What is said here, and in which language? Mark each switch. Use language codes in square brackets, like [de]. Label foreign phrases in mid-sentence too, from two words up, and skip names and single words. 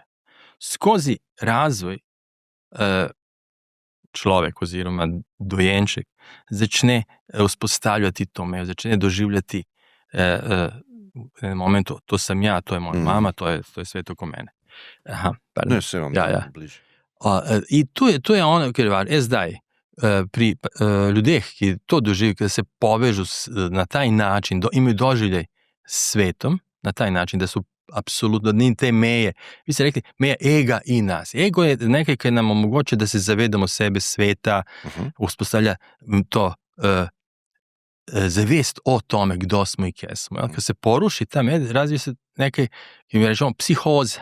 [sl] Skozi razvoj človek oziroma dojenček začne uspostavljati to mejo, začne doživljati v momentu, [hr] to sam ja, [sl] to je moja mama, to je [hr] svet oko mene. [sl] Ne, se vam bliže. [hr] I to je ono, kar je važno. Zdaj, pri ljudeh, ki to doživijo, ki se povežu na taj način, imaju doživljaj s svetom, na taj način, da su apsolutno ni te meje. [sl] Vi ste rekli, meja ega i nas. Ego je nekaj, kaj nam omogoče da se zavedamo sebe, sveta, uspostavlja to zavest [hr] o tome kdo smo i kje smo. Kad se poruši ta med, razvije se neke, mi rečemo, psihoza.